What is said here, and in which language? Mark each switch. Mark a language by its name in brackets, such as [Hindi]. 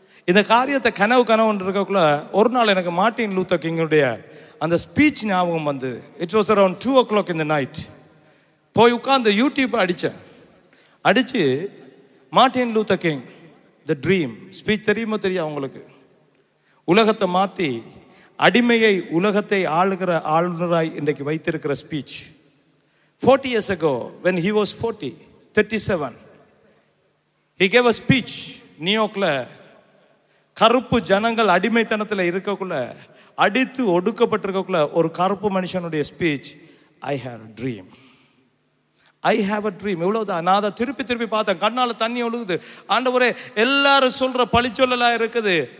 [Tamil] இந்த காரியத்தை கனவு இருக்கக்குள்ள ஒரு நாள் எனக்கு மார்ட்டின் லூத்தர் கிங்குடைய அந்த ஸ்பீச் ஞாபகம் வந்து, [English] It was around 2 o'clock in the night. [Tamil] போய் உட்காந்து யூடியூப் அடிச்சு Martin Luther king the dream speech தெரியுமோ தெரியும் உங்களுக்கு? உலகத்தை மாற்றி அடிமையை உலகத்தை ஆளுகிற ஆளுநராய் இன்றைக்கு வைத்திருக்கிற speech. [English] 40 years ago when he was 37 he gave a speech. [Tamil] நியூயார்க்ல கருப்பு ஜனங்கள் அடிமைத்தனத்தில் இருக்கக்குள்ள, அடித்து ஒடுக்கப்பட்டிருக்கக்குள்ள ஒரு கருப்பு மனுஷனுடைய speech, [English] I have a dream, [Tamil] I have a dream. இவ்வளவுதான். நான் அதை திருப்பி பார்த்தேன், கண்ணால் தண்ணி ஒழுகுது. ஆண்டவரே, எல்லாரும் சொல்ற பழிச்சொல்லாம் இருக்குது.